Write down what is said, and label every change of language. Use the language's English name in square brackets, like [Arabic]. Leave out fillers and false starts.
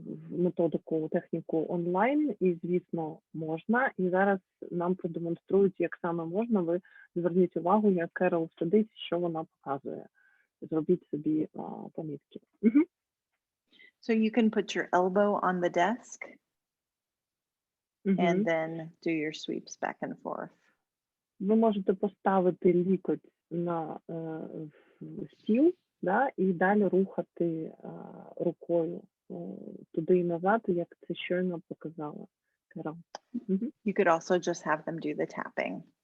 [Ukrainian] методику, техніку онлайн, і, звісно, можна. І зараз нам продемонструють, як саме можна. Ви зверніть увагу, як Керол сидить, що вона показує. Зробіть собі помітки. [English] So you can put your elbow on the desk and then do your sweeps back and forth. [Ukrainian] Ви можете поставити лікоть на стіл, да, і далі рухати рукою туди і назад, як це щойно показала Керол. [English] You could also just have them do the tapping.